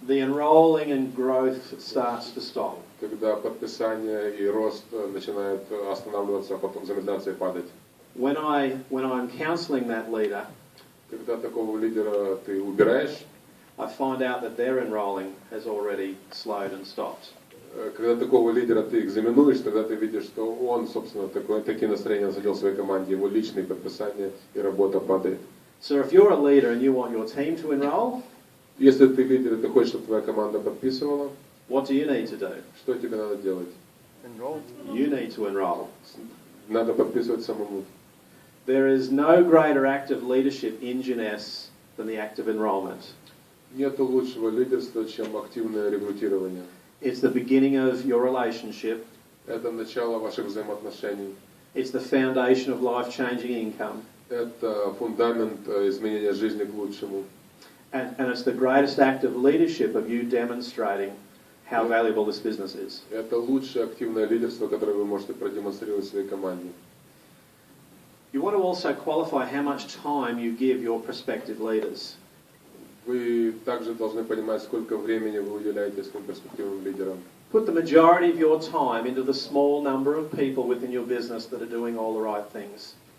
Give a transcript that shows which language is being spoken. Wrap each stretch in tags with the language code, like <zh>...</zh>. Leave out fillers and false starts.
<en>the enrolling and growth starts to stop.</en> <ru>Когда подписание и рост начинают останавливаться, а потом замедляться и падать.</ru> <en>When I'm counseling that leader,</en> <ru>Когда такого лидера ты убираешь,</ru> <en>I find out that their enrolling has already slowed and stopped.</en> <ru>когда такого лидера ты экзаменуешь, тогда ты видишь, что он, собственно, такие настроения задел в своей команде, его личные подписания и работа падает.</ru> <en>So if you're a leader and you want your team to enroll,</en> <ru>Если ты лидер и ты хочешь, чтобы твоя команда подписывала,</ru> <en>what do you need to do?</en> <ru>что тебе надо делать?</ru> <en>You need to enroll.</en> <ru>Надо подписывать самому.</ru> <en>There is no greater act of leadership in Jeunesse than the act of enrollment.</en> <ru>Нет лучшего лидерства, чем активное рекрутирование.</ru> <en>It's the beginning of your relationship.</en> <ru>Это начало ваших взаимоотношений.</ru> <en>It's the foundation of life-changing income.</en> <ru>Это фундамент изменения жизни к лучшему.</ru> <en>And it's the greatest act of leadership of you demonstrating how valuable this business is.</en> <ru>Это лучшее активное лидерство, которое вы можете продемонстрировать в своей команде.</ru> <en>You want to also qualify how much time you give your prospective leaders.</en> <ru>Вы также должны понимать, сколько времени вы уделяете своим перспективным лидерам.</ru> <en>Put the majority of your time into the small number of people within your business that are doing all the right things.</en>